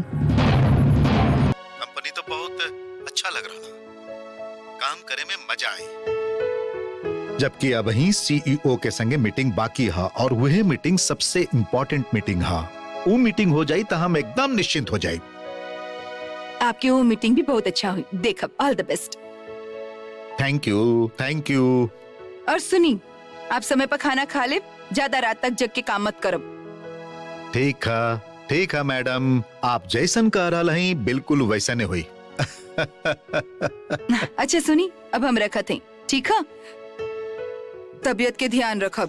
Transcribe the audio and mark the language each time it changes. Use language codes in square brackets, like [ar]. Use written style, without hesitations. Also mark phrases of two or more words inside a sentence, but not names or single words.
[bho] कंपनी तो बहुत अच्छा लग रहा, काम करे में मजा आई। जबकि अब ही सीईओ के संगे मीटिंग बाकी है और वह मीटिंग सबसे [en] important meeting [bho] है। वो मीटिंग हो जाई तो हम एकदम निश्चिंत हो जाए। आपकी वो मीटिंग भी बहुत अच्छा हुई। देखब, [en] all the best. thank you, thank you. [bho] और सुनी, आप समय पर खाना खा ले, ज्यादा रात तक जग के काम मत करब। ठीक है मैडम, आप जैसन कह रहा हैं बिल्कुल वैसा नहीं हुई। अच्छा सुनी, अब हम रखत हैं, ठीक है? तबीयत के ध्यान रखब।